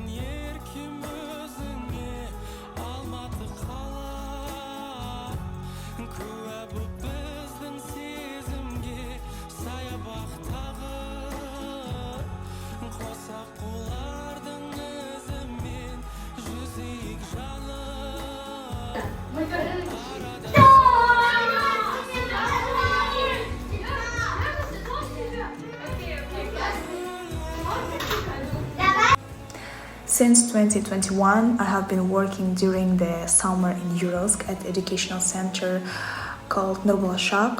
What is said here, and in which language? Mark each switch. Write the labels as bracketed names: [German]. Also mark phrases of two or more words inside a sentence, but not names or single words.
[Kazakh] еркем өзіңе, Алматы қала, куә боп біздің сезімге, саябақтағы қосақ қолардың ізімен жүзейік жаным. [English] Since 2021, I have been working during the summer in Uralsk at educational center called Nurbulaşak.